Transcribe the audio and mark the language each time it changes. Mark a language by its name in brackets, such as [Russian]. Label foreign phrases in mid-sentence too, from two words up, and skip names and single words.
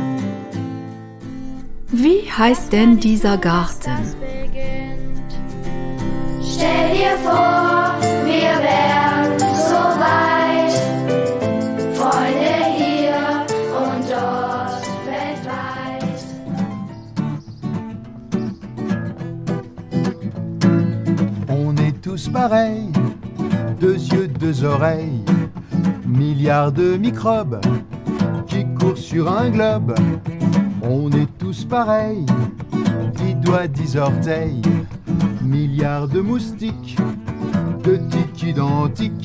[German] Wie heißt denn dieser Garten? Stell dir vor, wir wären so weit. Freunde hier und dort weltweit. [French] On est tous pareils, deux yeux, deux oreilles, milliards de microbes qui courent sur un globe. On est tous pareils, 10 doigts, 10 orteils, milliards de moustiques, de tiques identiques.